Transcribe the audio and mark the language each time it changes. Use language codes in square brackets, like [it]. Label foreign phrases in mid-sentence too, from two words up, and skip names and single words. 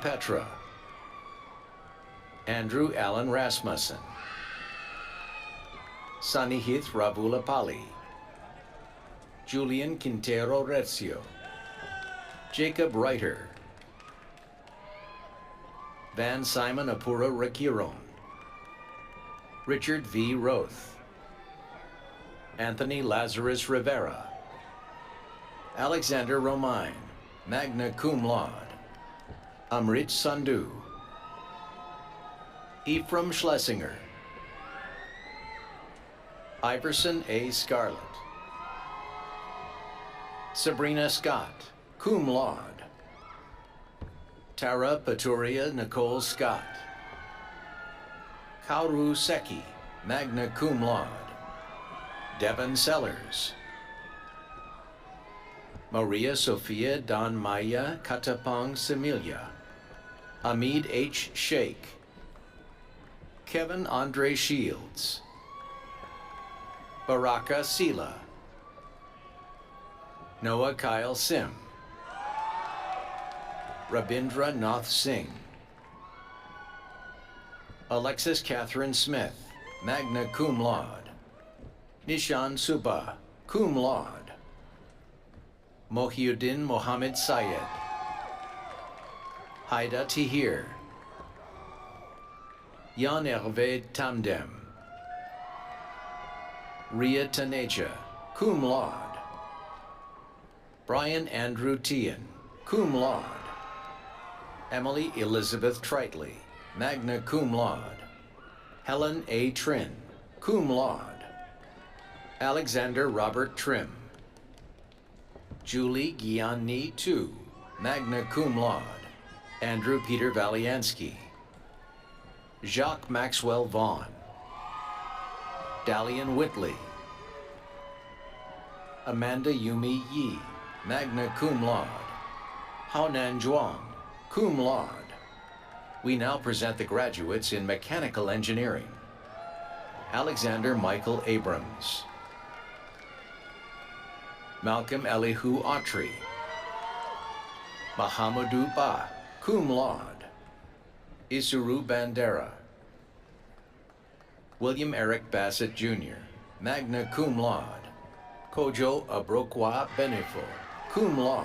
[en] Petra, Andrew Allen Rasmussen, Sanihith Ravulapalli, Julian Quintero Rezio, Jacob Reiter, Van Simon Apura Rakiron, Richard V. Roth, Anthony Lazarus Rivera, Alexander Romine, [la] magna cum laude. [en] Amrit Sandhu, Ephraim Schlesinger, Iverson A. Scarlett, Sabrina Scott, [la] cum laude. [en] Tara Paturia Nicole Scott, Kauru Seki, [la] magna cum laude. [en] Devin Sellers, Maria Sofia Don Maya Katapong Semilia, Hamid H. Sheikh, Kevin Andre Shields, Baraka Sela, Noah Kyle Sim, Rabindra Nath Singh, Alexis Catherine Smith, [la] magna cum laude. [en] Nishan Suba, [la] cum laude. [en] Mohiuddin Mohammed Syed, Haida Tahir, Jan Hervé Tamdem, Ria Taneja, [la] cum laude. [en] Brian Andrew Tian, [la] cum laude. [en] Emily Elizabeth Tritley, [la] magna cum laude. [en] Helen A. Trin, [la] cum laude. [en] Alexander Robert Trim, Julie Gianni Tu, [la] magna cum laude. [en] Andrew Peter Valiansky, Jacques Maxwell Vaughn, Dalian Whitley, Amanda Yumi Yi, [la] magna cum laude. [en] Haonan Zhuang, [la] cum laude. [en] We now present the graduates in mechanical engineering. Alexander Michael Abrams, Malcolm Elihu Autry, Mahamadou Ba, [la] cum laude. [en] Isuru Bandera, William Eric Bassett Jr., [la] magna cum laude. [en] Kojo Abrokwa Benefo, [la] cum laude.